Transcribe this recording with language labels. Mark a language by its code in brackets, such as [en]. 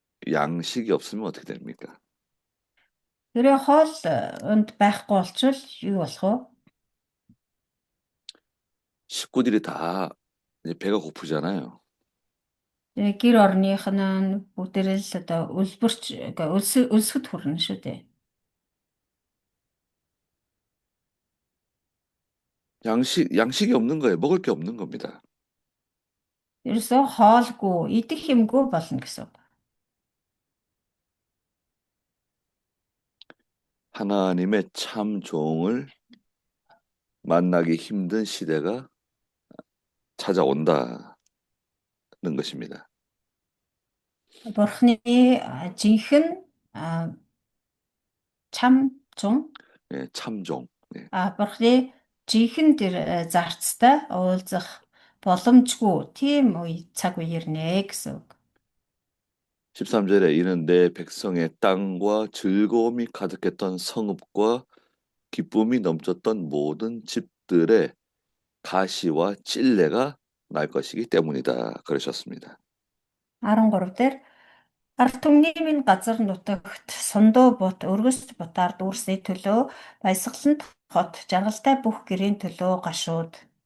[ko] 양식이 없으면 어떻게 됩니까? [mn] Тэрээ хоол унд байхгүй болчвол юу болох вэ? [ko] 식구들이 다 이제 배가 고프잖아요. [mn] Гэр орных нь бүгдээрээ л одоо өлсөд хүрнэ шүү дээ. [ko] 양식이 없는 거예요. 먹을 게 없는 겁니다. [mn] Ерөөсөө хоолгүй, идэх юмгүй болно гэсэн үг. [ko] 하나님의 참 종을 만나기 힘든 시대가 찾아온다는 것입니다. [mn] Бурхны жинхэнэ чам зун [ko] 예, 참종. 예. [mn] Бурхны жинхэнэ тэр зарцтай уулзах боломжгүй тийм цаг үе ирнэ гэсэн үг. [ko] 13절에 이는 내 백성의 땅과 즐거움이 가득했던 성읍과 기쁨이 넘쳤던 모든 집들의 가시와 찔레가 날 것이기 때문이다. 그러셨습니다. [mn] 13 дээр Ард түмний минь газар нутагт сундуу бут өргөст бутаар дүүрсний төлөө баясгалант хот жаргалтай бүх гэрийн төлөө гашууд.